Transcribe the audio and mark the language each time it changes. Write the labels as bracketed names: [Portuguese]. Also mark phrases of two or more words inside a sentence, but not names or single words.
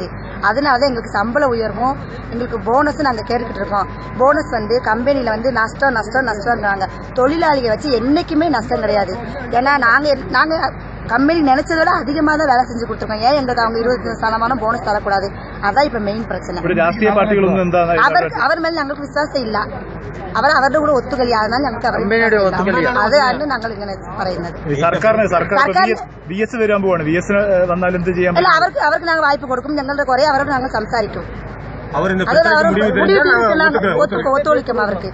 [Tamil] அதனாலதான் எங்களுக்கு சம்பள உயர்வும் எங்களுக்கு போனஸ் நாங்க கேட்டுக்கிட்டு இருக்கோம். போனஸ் கம்பெனில நஷ்டம் நஷ்டம் நஷ்டம்ன்றாங்க. தொழிலாளிகளை வச்சு என்னைக்குமே நஷ்டம் கிடையாது. ஏன்னா நாங்க கம்பெனி நினைச்சதை விட அதிகமா தான் வேலை செஞ்சு கொடுத்துருக்கோம். ஏன் எங்களுக்கு அவங்க 20% போனஸ் தரக்கூடாது? அதான் இப்ப மெயின் பிரச்சனை. அவர் மேல [Malayalam] ഞങ്ങൾക്ക് വിശ്വാസം ഇല്ല. അവരുടെ കൂടെ ഒത്തുകളി. அதனால ഞങ്ങൾക്ക് അതാണ് ഞങ്ങൾ ഇങ്ങനെ പറയുന്നത്. അല്ല, അവർക്ക് ഞങ്ങൾ വായ്പ കൊടുക്കും. ഞങ്ങളുടെ കുറെ അവരോട് ഞങ്ങൾ സംസാരിക്കും. ഒത്തുകളിക്കും അവർക്ക്.